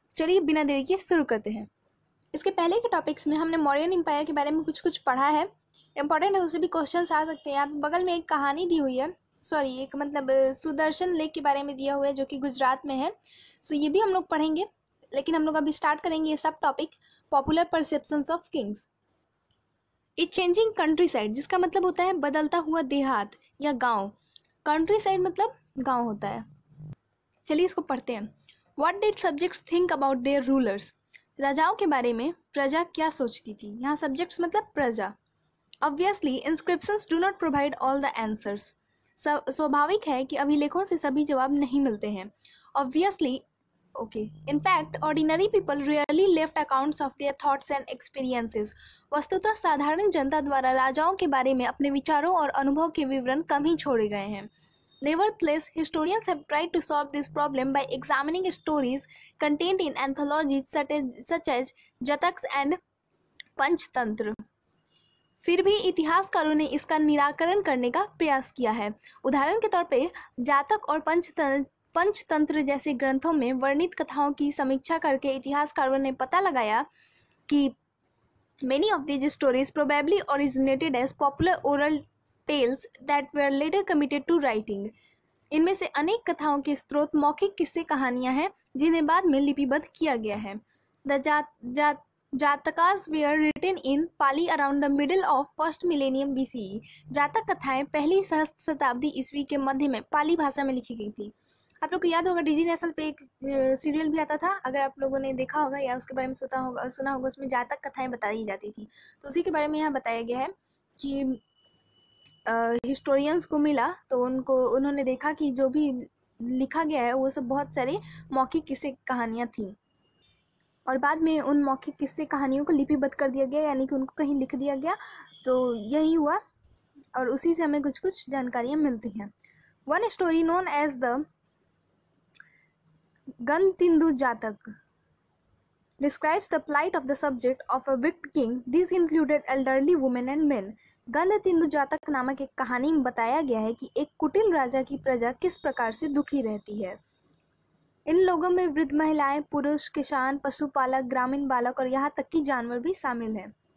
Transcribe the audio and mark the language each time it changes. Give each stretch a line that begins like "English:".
Hindi: चलिए बिना देरी के शुरू करते हैं। इसके पहले के टॉपिक्स में हमने मौर्यन एम्पायर के बारे में कुछ पढ़ा है, इंपॉर्टेंट है, उससे भी क्वेश्चंस आ सकते हैं। यहाँ पे बगल में एक कहानी दी हुई है, सॉरी एक मतलब सुदर्शन लेक के बारे में दिया हुआ है जो कि गुजरात में है। सो ये भी हम लोग पढ़ेंगे, लेकिन हम लोग अभी स्टार्ट करेंगे ये सब topic
English: Popular perceptions of kings. A changing countryside,
Hindi: जिसका मतलब होता है बदलता हुआ देहात या गाँव। कंट्री साइड मतलब गाँव होता है। चलिए इसको पढ़ते हैं।
English: What did subjects think about their rulers?
Hindi: राजाओं के बारे में प्रजा क्या सोचती थी। यहाँ सब्जेक्ट्स मतलब प्रजा।
English: Obviously, inscriptions do not provide all the answers.
Hindi: स्वाभाविक है कि अभिलेखों से सभी जवाब नहीं मिलते हैं।
English: Obviously, okay. In fact, ordinary people rarely left accounts of their thoughts and experiences.
Hindi: वस्तुतः साधारण जनता द्वारा राजाओं के बारे में अपने विचारों और अनुभव के विवरण कम ही छोड़े गए हैं।
English: Nevertheless, historians have tried to solve this problem by examining stories contained in anthologies such as Jataks and Panchatantra.
Hindi: फिर भी इतिहासकारों ने इसका निराकरण करने का प्रयास किया है। उदाहरण के तौर पे जातक और पंचतंत्र जैसे ग्रंथों में वर्णित कथाओं की समीक्षा करके इतिहासकारों ने पता लगाया कि
English: many of these stories probably originated as popular oral tales that were later committed to writing.
Hindi: इनमें से अनेक कथाओं के स्रोत मौखिक किस्से कहानियां हैं जिन्हें बाद में लिपिबद्ध किया गया है।
English: The Jatakas were written in Pali around the middle of first millennium BCE.
Hindi: जातक कथाएं पहली सहस्त्र शताब्दी ईस्वी के मध्य में पाली भाषा में लिखी गई थी। आप लोग को याद होगा डीडी नेशनल पे एक सीरियल भी आता था, अगर आप लोगों ने देखा होगा या उसके बारे में सुना होगा, उसमें जातक कथाएं बताई जाती थी। तो उसी के बारे में यहाँ बताया गया है कि हिस्टोरियंस को मिला तो उन्होंने देखा कि जो भी लिखा गया है वो सब बहुत सारे मौखिक किस्से कहानियाँ थीं, और बाद में उन मौखिक किस्से कहानियों को लिपिबद्ध कर दिया गया, यानी कि उनको कहीं लिख दिया गया। तो यही हुआ और उसी से हमें कुछ कुछ जानकारियाँ मिलती हैं।
English: One story known as the Gandatindu Jataka describes the plight of the subject of a wicked king. These included elderly women and men.
Hindi: गणतिंदु जातक नामक एक कहानी में बताया गया है कि एक कुटिल राजा की प्रजा किस प्रकार से दुखी रहती है। इन लोगों में वृद्ध महिलाएं, पुरुष, किसान, पशुपालक, ग्रामीण बालक और यहाँ तक कि जानवर भी शामिल हैं।